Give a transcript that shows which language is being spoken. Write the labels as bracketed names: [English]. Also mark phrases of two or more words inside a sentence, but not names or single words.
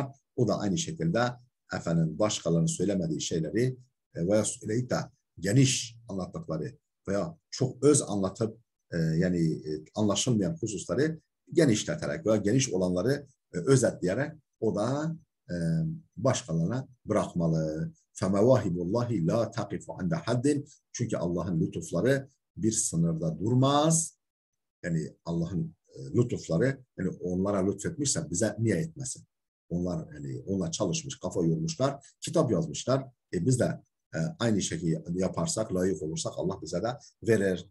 [Turkish] O da aynı şekilde başkalarının söylemediği şeyleri veya söyleyip de geniş anlattıkları veya çok öz anlatıp anlaşılmayan hususları genişleterek veya geniş olanları özetleyerek o da başkalarına bırakmalı. [Arabic] فَمَوَاهِبُ اللّٰهِ لَا تَقِفُ عَنْدَ حَدٍ, [Turkish] çünkü Allah'ın lütufları bir sınırda durmaz. Yani Allah'ın lütufları, yani onlara lütfetmişse bize niye etmesin? Onlar çalışmış, kafa yormuşlar, kitap yazmışlar. Biz de aynı şekilde yaparsak, layık olursak Allah bize de verir.